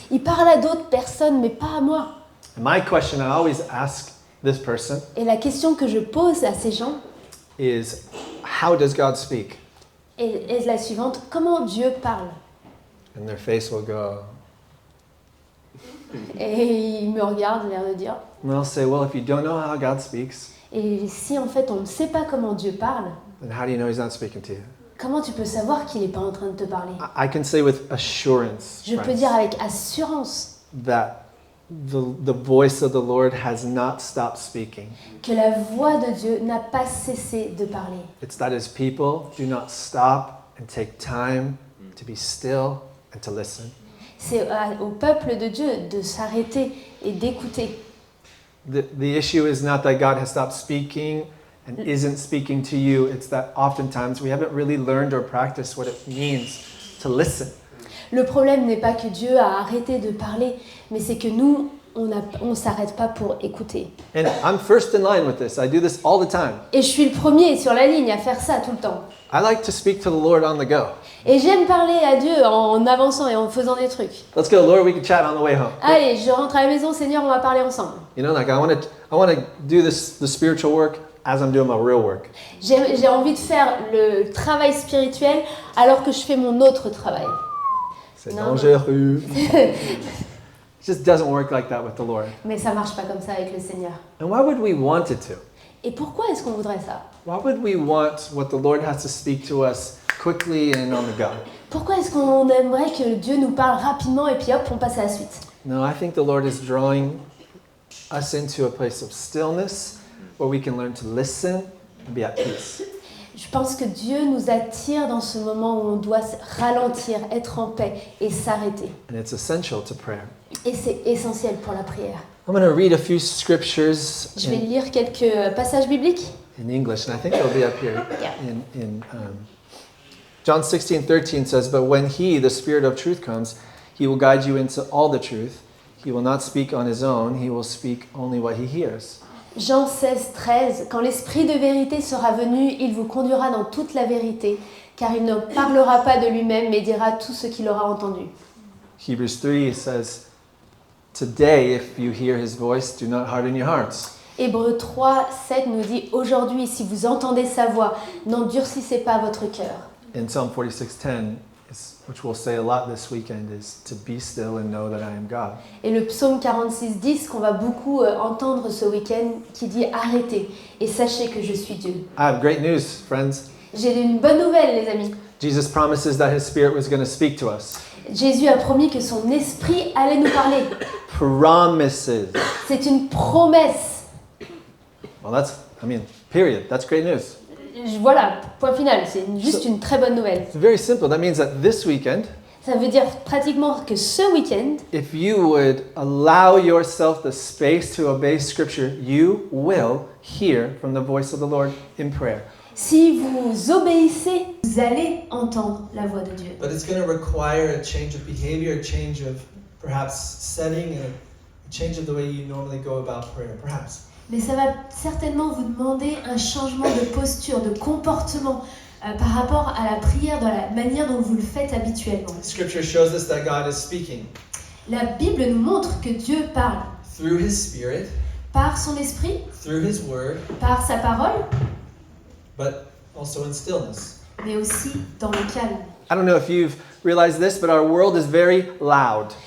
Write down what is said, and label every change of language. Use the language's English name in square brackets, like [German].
[French] Il parle à d'autres personnes, mais pas à moi. [English] And my question I always ask this person [French] Et la question que je pose à ces gens [English] is, how does God speak? [French] est la suivante, comment Dieu parle? [English] And their face will go, [French] Et ils me regardent, l'air de dire. [English] and I'll say, well, if you don't know how God speaks, [French] Et si en fait on ne sait pas comment Dieu parle, [English] then how do you know he's not speaking to you? [French] Comment tu peux savoir qu'il n'est pas en train de te parler? [English] I can say with assurance, [French] Je peux [English] friends, [French] dire avec assurance [English] that the voice of the Lord has not stopped speaking. [French] que la voix de Dieu n'a pas cessé de parler. [English] It's that his people do not stop and take time to be still and to listen. [French] C'est au peuple de Dieu de s'arrêter et d'écouter. [English] The issue is not that God has stopped speaking and isn't speaking to you. It's that oftentimes we haven't really learned or practiced what it means to listen. [French] Le problème n'est pas que Dieu a arrêté de parler, mais c'est que nous, on ne s'arrête pas pour écouter. [English] And I'm first in line with this. I do this all the time. [French] Et je suis le premier sur la ligne à faire ça tout le temps. [English] I like to speak to the Lord on the go. [French] Et j'aime parler à Dieu en avançant et en faisant des trucs. [English] Let's go, Lord, we can chat on the way home. [French] Allez, je rentre à la maison, Seigneur, on va parler ensemble. [English] You know, like I want to do the spiritual work as I'm doing my real work. [French] J'ai envie de faire le travail spirituel alors que je fais mon autre travail. C'est Non. dangereux. [English] It just doesn't work like that with the Lord. [French] Mais ça marche pas comme ça avec le Seigneur. [English] And why would we want it to? [French] Et pourquoi est-ce qu'on voudrait ça? [English] Why would we want what the Lord has to speak to us quickly and on the go? [French] Pourquoi est-ce qu'on aimerait que Dieu nous parle rapidement et puis hop, on passe à la suite? [English] No, I think the Lord is drawing us into a place of stillness where we can learn to listen and be at peace. [French] Je pense que Dieu nous attire dans ce moment où on doit ralentir, être en paix et s'arrêter. [English] And it's essential to prayer. [French] Et c'est essentiel pour la prière. [English] I'm going to read a few scriptures [French] Je vais lire quelques passages bibliques. [English] in English, and I think they'll be up here. Yeah. In John 16:13 says, "But when He, the Spirit of truth, comes, He will guide you into all the truth. He will not speak on His own. He will speak only what He hears." [French] Jean 16, 13. Quand l'Esprit de vérité sera venu, il vous conduira dans toute la vérité, car il ne parlera pas de lui-même, mais dira tout ce qu'il aura entendu. [English] Hebrews 3 says, "Today, if you hear His voice, do not harden your hearts." [French] Hébreux 3, 7 nous dit « Aujourd'hui, si vous entendez sa voix, n'endurcissez pas votre cœur. » [English] In Psalm 46:10, which we'll say a lot this weekend, is to be still and know that I am God. [French] Et le psaume 46, 10 qu'on va beaucoup entendre ce week-end, qui dit « Arrêtez et sachez que je suis Dieu. [English] I have great news, friends. » [French] J'ai une bonne nouvelle, les amis. [English] Jesus promises that His Spirit was going to speak to us. [French] Jésus a promis que son esprit allait nous parler. [English] Promises. [French] C'est une promesse. [English] Well, period. That's great news. [French] Voilà, point final, c'est juste une très bonne nouvelle. [English] It's very simple. That means that this weekend, [French] Ça veut dire pratiquement que ce week-end, [English] if you would allow yourself the space to obey Scripture, you will hear from the voice of the Lord in prayer. [French] si vous obéissez, vous allez entendre la voix de Dieu. [English] But it's going to require a change of behavior, a change of perhaps setting, and a change of the way you normally go about prayer, perhaps. [French] Mais ça va certainement vous demander un changement de posture, de comportement par rapport à la prière, dans la manière dont vous le faites habituellement. [English] Scripture shows us that God is speaking [French] La Bible nous montre que Dieu parle [English] through His Spirit, [French] par son esprit, [English] through His Word, [French] par sa parole, [English] but also in stillness. [French] mais aussi dans le calme. [English] I don't know if you've realized this, but our world is very loud,